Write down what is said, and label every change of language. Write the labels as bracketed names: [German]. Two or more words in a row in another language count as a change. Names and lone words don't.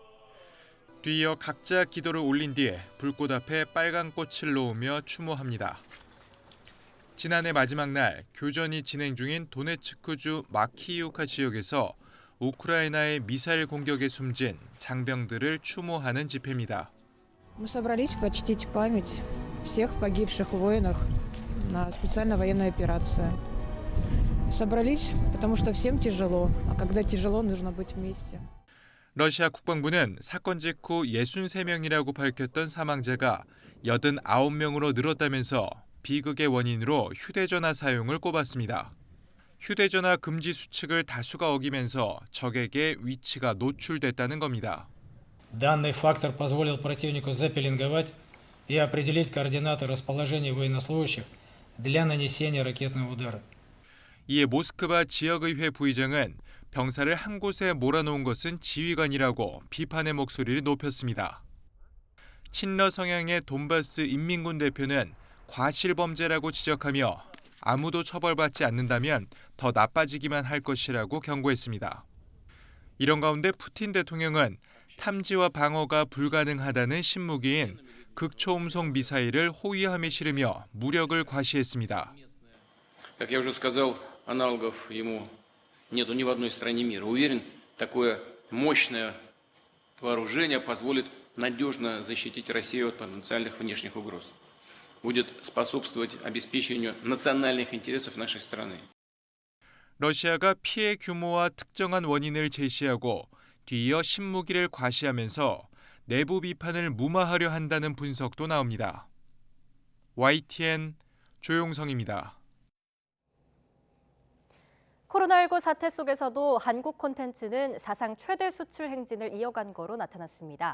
[Korean] 뒤이어 각자 기도를 올린 뒤에 불꽃 앞에 빨간 꽃을 놓으며 추모합니다. 지난해 마지막 날 교전이 진행 중인 도네츠크주 마키이우카 지역에서 우크라이나의 미사일 공격에 숨진 장병들을 추모하는 집회입니다. [Russian] Мы собрались почтить память всех погибших воинов на специальной военной операции. Собрались, потому что всем тяжело, а когда тяжело, нужно быть вместе. [Korean] 러시아 국방부는 사건 직후 63명이라고 밝혔던 사망자가 89명으로 늘었다면서 비극의 원인으로 휴대전화 사용을 꼽았습니다. 휴대전화 금지 수칙을 다수가 어기면서 적에게 위치가 노출됐다는 겁니다. [Russian] Данный фактор позволил противнику запеленговать и определить координаты расположения военнослужащих для нанесения ракетного удара. [Korean] 이에 모스크바 지역의회 부의장은 병사를 한 곳에 몰아놓은 것은 지휘관이라고 비판의 목소리를 높였습니다. 친러 성향의 돈바스 인민군 대표는 과실범죄라고 지적하며 아무도 처벌받지 않는다면 더 나빠지기만 할 것이라고 경고했습니다. 이런 가운데 푸틴 대통령은 탐지와 방어가 불가능하다는 신무기인 극초음속 미사일을 호위함에 실으며 무력을 과시했습니다. [Russian] Как я уже сказал, аналогов ему нету ни в одной стране мира. Уверен, такое мощное вооружение позволит надежно защитить Россию от потенциальных внешних угроз. Будет способствовать обеспечению национальных интересов нашей страны. [Korean] 러시아가 피해 규모와 특정한 원인을 제시하고 뒤이어 신무기를 과시하면서 내부 비판을 무마하려 한다는 분석도 나옵니다. YTN 조용성입니다. 코로나19 사태 속에서도 한국 콘텐츠는 사상 최대 수출 행진을 이어간 거로 나타났습니다.